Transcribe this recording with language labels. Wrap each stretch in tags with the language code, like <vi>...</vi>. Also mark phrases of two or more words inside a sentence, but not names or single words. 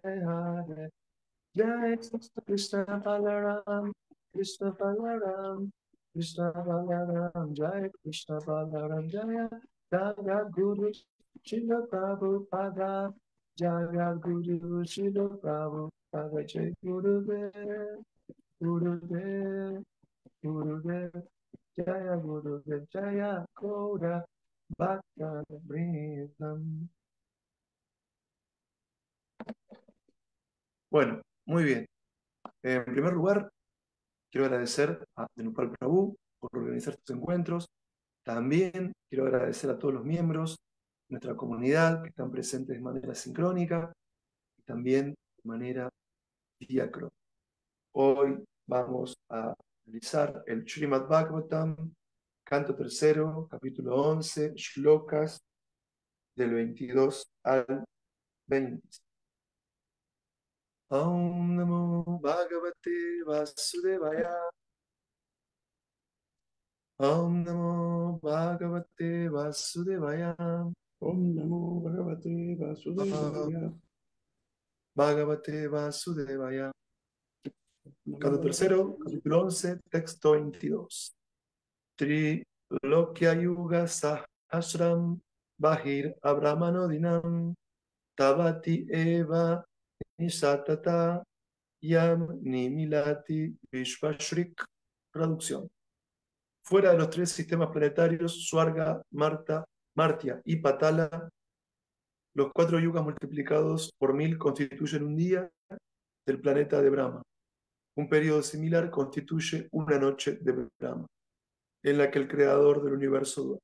<sa>Hare Jai Krishna Balaram Krishna Balaram Krishna Balaram Jai Krishna Balaram Jaya Jaya Guru Shila Prabhupada Jaya Guru Shila Prabhupada Jai Gurudev Gurudev Gurudev Jaya Gurudev Jaya Koda Bhakta Vrindam.</sa> <es>Bueno, muy bien. En primer lugar, quiero agradecer a Dhenupal Prabhu por organizar estos encuentros. También quiero agradecer a todos los miembros de nuestra comunidad que están presentes de manera sincrónica y también de manera diacrónica. Hoy vamos a realizar el Srimad Bhagavatam, canto tercero, capítulo 11, shlokas del 22 al 20.</es> <sa>Om Namo Bhagavate Vasudevaya. Om Namo Bhagavate Vasudevaya. Om Namo Bhagavate Vasudevaya. Bhagavate Vasudevaya.</sa> <es>Canto</es> <sa>Namo</sa> <es>tercero, capítulo 11, texto 22.</es> <sa>Tri Lokya Yuga Sahasram Bahir Abramanodinam Tavati Eva Nisatata Yam Nimilati Vishvashrik.</sa> <es>Traducción. Fuera de los tres sistemas planetarios, Swarga, Marta, Martia y Patala, los 4 yugas multiplicados por 1000 constituyen un día del planeta de Brahma. Un periodo similar constituye una noche de Brahma, en la que el creador del universo duerme.</es>